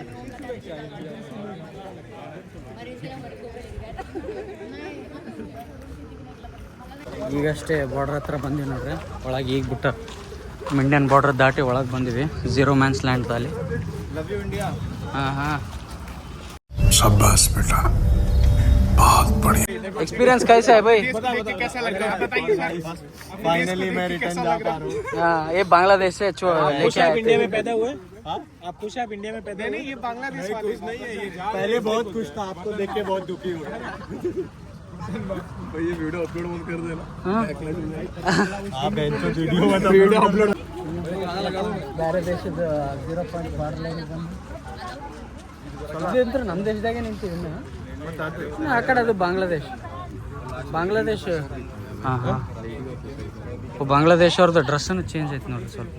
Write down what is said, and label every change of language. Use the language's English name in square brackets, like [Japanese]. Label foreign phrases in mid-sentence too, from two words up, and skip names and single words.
[Kannada] ಈಗಷ್ಟೇ ಬಾರ್ಡರ್ ಹತ್ರ ಬಂದೀವಿ ನೋಡ್ರಿ. ಒಳಗೆ ಈಗ ಬಿಟ್ಟ [English] Indian border [Kannada] ದಾಟಿ ಒಳಗೆ ಬಂದಿವಿ. 0 [English] man's land [Kannada] ದಾಲಿ. ಹಾಂ ಹಾಂ, [Hindi] शाबाश बेटा, बहुत बढ़िया. एक्सपीरियंस कैसा है भाई? कैसा लग रहा है बताइए सर. फाइनली मैं रिटर्न जा पा रहा हूँ. हाँ, ये बांग्लादेश से लेके आए थे. इंडिया में पैदा हुए? आप खुश हैं? आप इंडिया में पैदा? नहीं, ये बांग्लादेश वाले नहीं है. ये पहले बहुत खुश था, आपको देख के बहुत दुखी हुआ. भाई ये वीडियो अपलोड मत कर देना. आप वीडियो अपलोड [Kannada] ಬೇರೆ ದೇಶದ 0 [English] point border line [Kannada] ಬಂದು ಇದು ನಮ್ಮ ದೇಶದಾಗೆ ನಿಂತೀವಿ. ಇನ್ನು ಆ ಕಡೆ ಅದು ಬಾಂಗ್ಲಾದೇಶ್. ಹಾಂ ಹಾಂ, ಬಾಂಗ್ಲಾದೇಶ ಅವ್ರದ್ದು ಡ್ರೆಸ್ಸನ್ನು ಚೇಂಜ್ ಐತೆ ನೋಡ್ರಿ ಸ್ವಲ್ಪ.